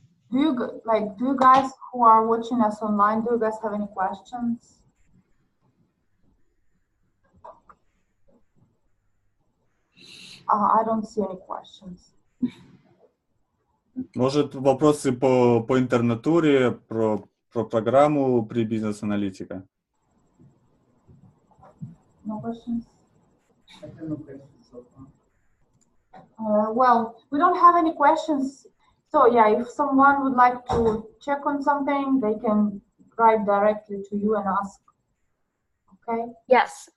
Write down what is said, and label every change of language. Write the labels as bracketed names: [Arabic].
[English] Do you guys who are watching us online, do you guys have any questions? I don't see any questions. [Russian] Может, вопросы по интернатуре, про программу при бизнес-аналитика? [English] No questions? I have no questions so far. Well, we don't have any questions. So yeah, if someone would like to check on something, they can write directly to you and ask. Okay? Yes,